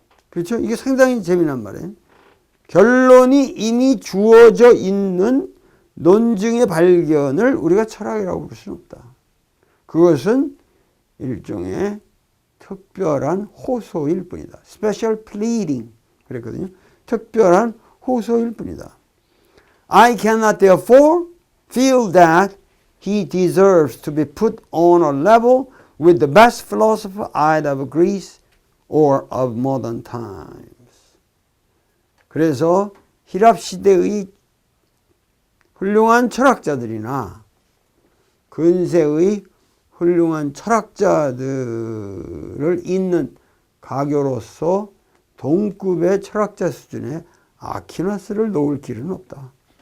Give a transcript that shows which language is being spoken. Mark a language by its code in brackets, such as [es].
[ko] 그렇죠? 이게 상당히 재미난 말이에요. 결론이 이미 주어져 있는 논증의 발견을 우리가 철학이라고 부를 수는 없다. 그것은 일종의 특별한 호소일 뿐이다. Special pleading 그랬거든요. 특별한 호소일 뿐이다. [en] I cannot therefore feel that he deserves to be put on a level with the best philosopher either of Greece or of modern times. [ko] 그래서 히랍 시대의 훌륭한 철학자들이나 근세의 훌륭한 철학자들을 잇는 가교로서 동급의 철학자 수준의 아퀴나스를 놓을 길은 없다.